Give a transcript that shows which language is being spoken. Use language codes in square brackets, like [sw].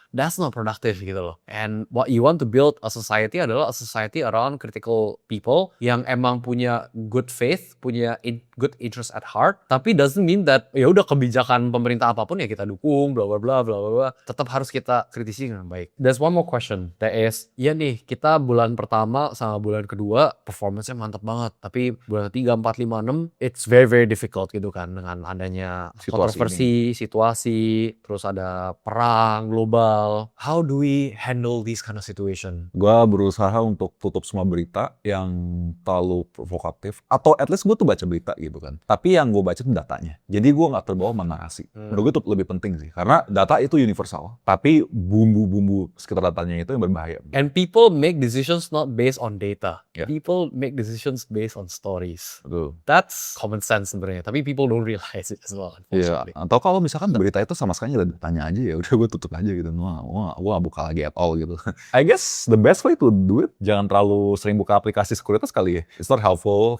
[en] That's not productive [id] gitu loh. [en] And what you want to build a society [id] adalah [en] a society around critical people [id] yang emang punya [en] good faith, punya good interest at heart. [id] Tapi [en] doesn't mean that [id] ya udah kebijakan pemerintah apapun ya kita dukung, bla bla bla bla bla. Tetap harus kita kritisi dengan baik. [en] There's one more question. [id] That is, ya nih kita bulan pertama sama bulan kedua performance-nya mantap banget. Tapi bulan 3, 4, 5, 6 [en] it's very very difficult [id] gitu kan dengan adanya kontroversi, situasi, terus ada perang global. [en] How do we handle these kind of situation? [id] Gua berusaha untuk tutup semua berita yang terlalu provokatif. Atau [en] at least [id] gue tuh baca berita gitu kan. Tapi yang gue baca tuh datanya. Jadi gue gak terbawa sama narasi. Menurut gue itu lebih penting sih. Karena data itu universal. Tapi bumbu-bumbu sekitar datanya itu yang berbahaya. [en] And people make decisions not based on data. Yeah. People make decisions based on stories. [id] Betul. [en] That's common sense [id] sebenarnya. Tapi [en] people don't realize it as well. [id] Iya. Atau kalau misalkan berita itu sama sekali gak ada datanya aja, ya udah gue tutup aja gitu. Gue gak buka lagi [en] at all [id] gitu. [en] I guess the best way to do it, [id] jangan terlalu sering buka aplikasi sekuritas kali ya. [en] It's not helpful.